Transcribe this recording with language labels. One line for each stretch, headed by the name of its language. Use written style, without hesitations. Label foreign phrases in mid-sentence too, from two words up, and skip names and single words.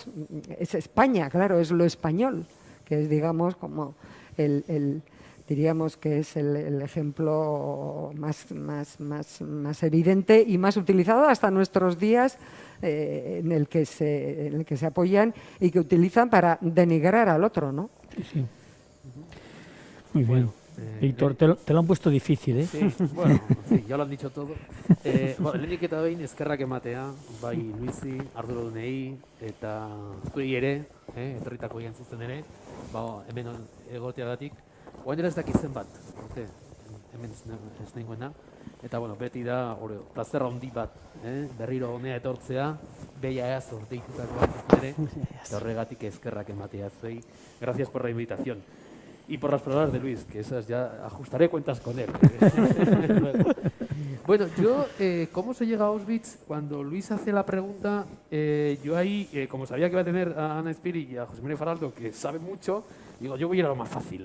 Spanish: Es España, claro, es lo español, que es, digamos, como diríamos que es el ejemplo más evidente y más utilizado hasta nuestros días, en el que se apoyan y que utilizan para denigrar al otro, ¿no? Sí, sí. Muy bien. Víctor, te lo han puesto difícil, ¿eh? Sí, bueno, sí, ya lo han dicho todo.
Basque: Lehenik eta behin eskerrak ematea, bai Luisi, arduradunei eta zuei ere, etorritako egin zuzen ere, hemen egoteagatik. Oain dela ez dakit zenbat, hemen ez nengoena. Eta, bueno, beti da, plazer handi bat, berriro honea etortzea, beia eazo deitutakoa zuzen ere, eta horregatik eskerrak ematea zuei.
Spanish: Gracias por la invitación. Y por las palabras de Luis, que esas ya ajustaré cuentas con él. Bueno, yo, ¿cómo se llega a Auschwitz? Cuando Luis hace la pregunta, yo ahí, como sabía que iba a tener a Ana Espiri y a José María Faraldo, que saben mucho, digo, yo voy a ir a lo más fácil.